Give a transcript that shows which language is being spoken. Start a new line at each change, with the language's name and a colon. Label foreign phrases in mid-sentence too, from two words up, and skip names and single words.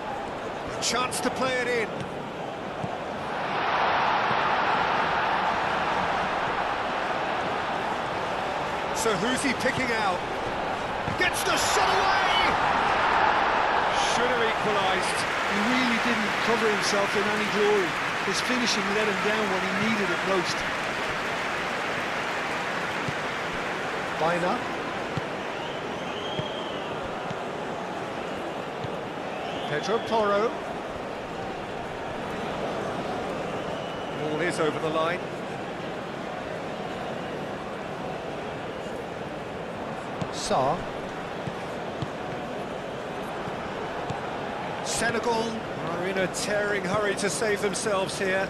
English: A chance to play it in. So who's he picking out? Gets the shot away! Should have equalised. He really didn't cover himself in any glory. His finishing let him down when he needed it most. Baina. Pedro Porro. Ball is over the line. Sarr. Senegal are in a tearing hurry to save themselves here.